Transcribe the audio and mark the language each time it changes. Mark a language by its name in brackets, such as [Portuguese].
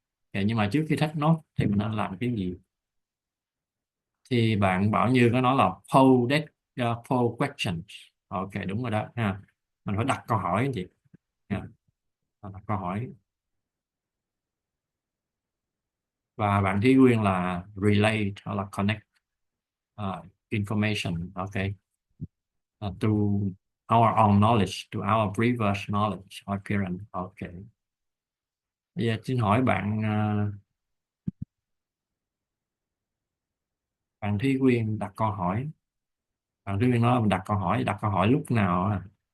[Vietnamese] Okay, nhưng mà trước khi take note thì mình nên làm cái gì? Thì bạn Bảo Như có nói là pose questions. Ok, đúng rồi đó ha. Mình phải đặt câu hỏi anh chị. Ha. Đặt câu hỏi. Và bạn Thúy Nguyên là relate hoặc là connect information. [English] Ok. To our own knowledge, to our previous knowledge or current. Ok. [Vietnamese] Bây giờ xin hỏi bạn Thúy Nguyên đặt câu hỏi. Bạn Thúy Nguyên nói là mình đặt câu hỏi lúc nào à?